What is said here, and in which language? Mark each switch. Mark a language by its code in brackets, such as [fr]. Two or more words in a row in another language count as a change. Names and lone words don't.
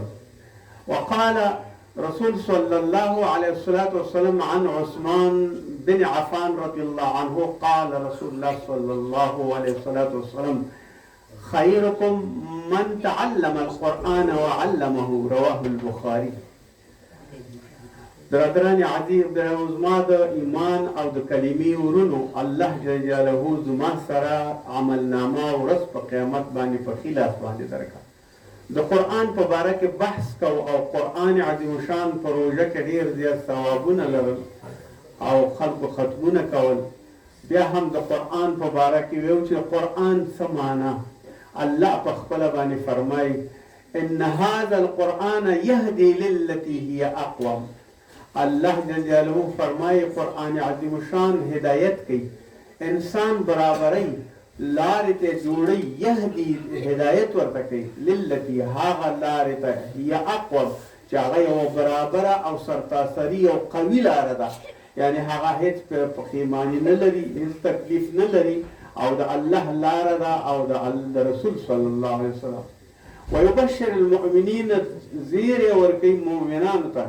[ar] وقال رسول صلى الله عليه الصلاة والسلام عن عثمان بن عفان رضي الله عنه قال رسول الله صلى الله عليه الصلاة والسلام: خيركم من تعلم القرآن وعلمه. رواه البخاري. [fa] برادران عزیز، [ps] زما د ایمان او د کلمې ورونو، [ar] الله جل جلاله [ps] زما سره عملنامه ورځ په قیامت باندې په ښي لاس باندې درکړه. د قرآن په باره کې بحث کو او قرآن عظیم شان په روژه کې ډېر زیات ثوابونه لرل او خلکو ختمونه کول. بیا هم د قرآن په باره کې ویو چې قرآن څه معنا. الله په خپله باندې فرمایي: [ar] ان هذا القرآن يهدي للتي هي اقوم. الله جل جلاله [ps] فرمایي قرآن عظیم شان هدایت کوي، انسان برابرۍ لارې ته جوړي، يهدي هدایت ورته کوي، للتي هغه لارې ته [ar] هي اقوم [ps] چې هغه یوه برابره او سرتاسري او قوي لاره ده. یعنی هغه هیڅ پښیماني نه لري، هیڅ تکلیف نه لري، او د الله لاره ده او د رسول [ar] صلی الله علیه وسلم. ويبشر المؤمنین، [ps] زیری ورکوي مؤمنانو ته.